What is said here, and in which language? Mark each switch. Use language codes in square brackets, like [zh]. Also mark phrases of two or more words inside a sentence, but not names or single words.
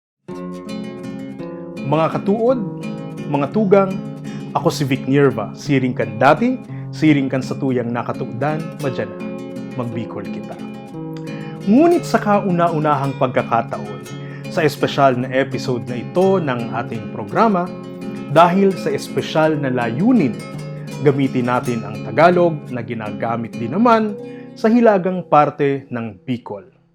[bik] Mga katuod, mga tugang, ako si Vic Nierva, siring kan dati, siring kan sa tuyang nakatuudan, madyan na, magbikol kita. [tl] Ngunit sa kauna-unahang pagkakataon, sa espesyal na episode na ito ng ating programa, dahil sa espesyal na layunin, gamitin natin ang Tagalog na ginagamit din naman sa hilagang parte ng Bicol.